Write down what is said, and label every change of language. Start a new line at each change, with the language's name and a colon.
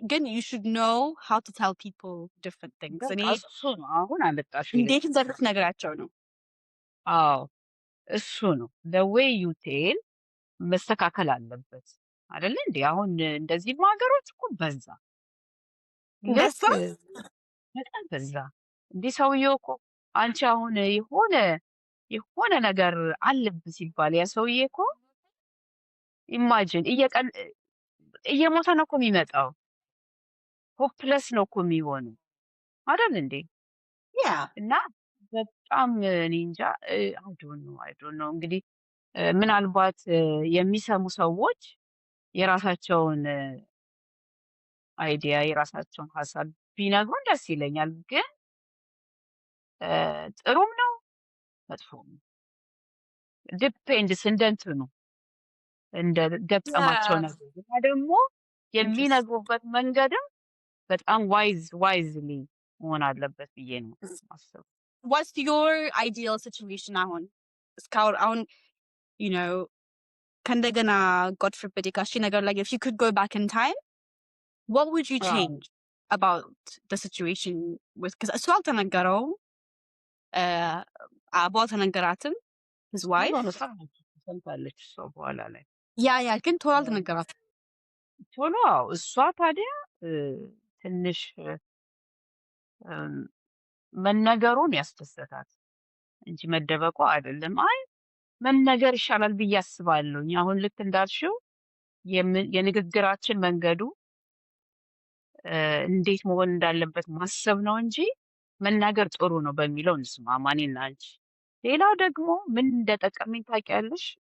English: Again, you should know how to tell people different things.
Amharic: በቃ እኔ እሱ ነው አሁን አመጣሽው እንዴት ልክ። እንደምትነግራቸው ነው። አዎ እሱ ነው
English: the way you tell
Amharic: መስተካከል አለበት አይደለ እንዴ? አሁን እንደዚህ ሀገሮች እኮ በዛ ልክ በዛ በጣም በዛ። እንዲህ ሰውየው እኮ አንቺ አሁን የሆነ ነገር አለብህ ሲባል ያ ሰውዬ እኮ ኢማጂን እየሞተ ነው እኮ የሚመጣው። ሆፕለስ ነው እኮ የሚሆነው አይደል እንዴ?
English: yeah.
Amharic: እና በጣም እኔ እንጃ
English: አይ ዶንት ኖ
Amharic: እንግዲህ ምናልባት የሚሰሙ ሰዎች የራሳቸውን አይዲያ የራሳቸውን ሀሳብ ቢነግሩን ደስ ይለኛል። ግን ጥሩም ነው መጥፎም ነው ዲፔንድስ እንደ እንትኑ እንደ ገጠማቸው
English: Yeah.
Amharic: ነገር እና ደግሞ
English: Interesting.
Amharic: የሚነግሩበት መንገድም በጣም ዋይዝሊ መሆን አለበት ብዬ ነው ማስበው።
English: What's your ideal situation
Amharic: አሁን እስካሁን አሁን
English: you know
Amharic: ከእንደገና
English: God forbid
Amharic: የጋሼ ነገር
English: like if you could go back in time, what would you
Amharic: አዎ
English: change about the situation with because
Amharic: እሱ አልተነገረውም አቦ አልተነገራትም
English: his wife
Amharic: ቶሎ ሰምታለች እሷ በኋላ ላይ ያ ግን ቶሎ አልተነገራትም። ቶሎ አዎ እሷ ታዲያ ትንሽ መነገሩን ያስደሰታት እንጂ መደበቁ አይደለም። አይ መነገር ይሻላል ብዬ አስባለሁኝ። አሁን ልክ እንዳልሽው የንግግራችን መንገዱ እንዴት መሆን እንዳለበት ማሰብ ነው እንጂ መናገር ጥሩ ነው በሚለው እንስማማ እኔና አንቺ። ሌላው ደግሞ ምን እንደጠቀመኝ ታውቂያለሽ?